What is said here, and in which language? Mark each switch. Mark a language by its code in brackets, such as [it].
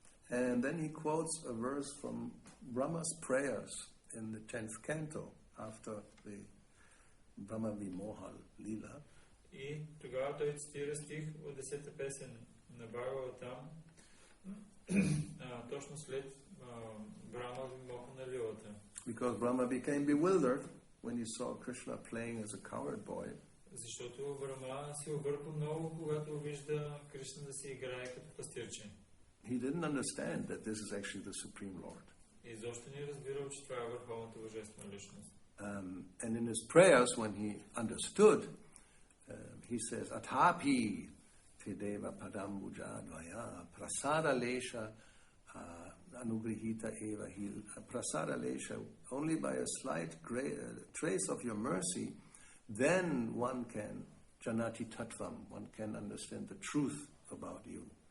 [en] And then he quotes a verse from Brahma's prayers in the 10th canto after the Brahma Vimoha Lila. [bg] И тогава той цитира стих от 10-та песен на Бхагаватам, точно след Брахма Вимоха на Лилата. [en] Because Brahma became bewildered when he saw Krishna playing as a coward boy. [bg] Защото Брахма се обърква много, когато вижда Кришна да се играе като пастирче. [en] he didn't understand that this is actually the Supreme Lord. [bg] И защо не разбирал, че това е върховната божествена личност? [en] And in his prayers, when he understood, he says, [sa] Athapi te deva padambuja dvaya prasada lesha anugrihita eva hil. Prasada lesha, [en] only by a slight trace of your mercy, then one can, [sa] janati tattvam, [en] one can understand the truth about you.